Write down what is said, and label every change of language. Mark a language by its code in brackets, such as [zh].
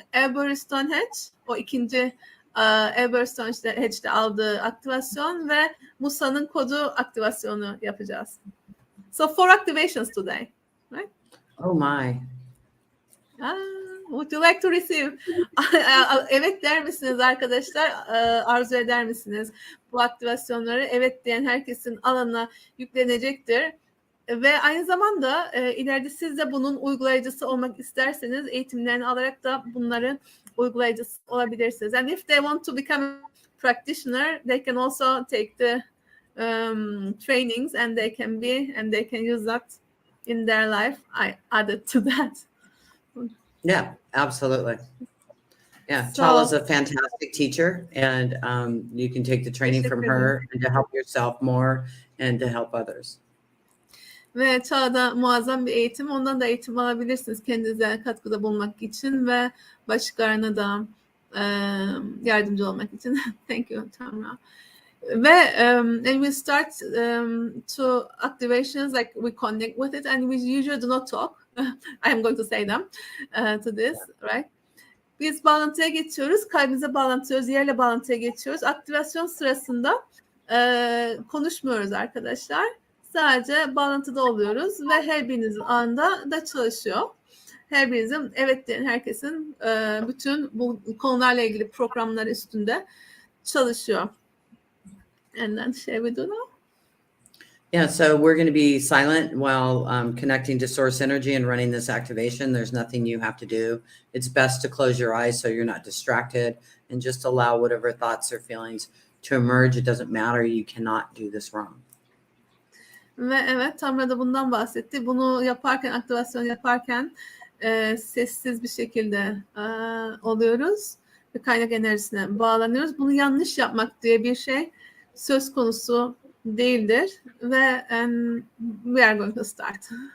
[tr] Elbow Stonehenge, o ikinci Elbow Stonehenge'de aldığı aktivasyon ve Musa'nın kodu aktivasyonu yapacağız. [en] So 4 activations today, right? Oh my. Would you like to receive? [tr] Evet der misiniz arkadaşlar? Arzu eder misiniz? Bu aktivasyonları evet diyen herkesin alanına yüklenecektir. Ve aynı zamanda ileride siz de bunun uygulayıcısı olmak isterseniz eğitimlerini alarak da bunların uygulayıcısı olabilirsiniz. [en] And if they want to become a practitioner, they can also take the trainings and they can use that in their life. I added to that. Yeah, absolutely. Yeah, So, Çağla's a fantastic teacher, and you can take the training from her and to help yourself more and to help others. [tr] Ve Çağla'da muazzam bir eğitim. Ondan da eğitim alabilirsiniz kendinize katkıda bulunmak için ve başkalarına da yardımcı olmak için. [en] Thank you, Tamra. Ve and we start to activations, like we connect with it, and we usually do not talk. I am going to say them to this, right? [tr] Biz bağlantıya geçiyoruz, kalbimize bağlantıyoruz, yerle bağlantıya geçiyoruz. Aktivasyon sırasında konuşmuyoruz arkadaşlar. Sadece bağlantıda oluyoruz ve her birinizin anında da çalışıyor. Her birinizin evet diyen herkesin bütün bu konularla ilgili programlar üstünde çalışıyor. [en] And then shall we do now? Yeah, so we're going to be silent while connecting to source energy and running this activation. There's nothing you have to do. It's best to close your eyes so you're not distracted and just allow whatever thoughts or feelings to emerge. It doesn't matter. You cannot do this wrong. [tr] Ve evet, Tamra da bundan bahsetti. Bunu yaparken, aktivasyon yaparken sessiz bir şekilde oluyoruz ve kaynak enerjisine bağlanıyoruz. Bunu yanlış yapmak diye bir şey söz konusu değildir ve [en] we are going to start.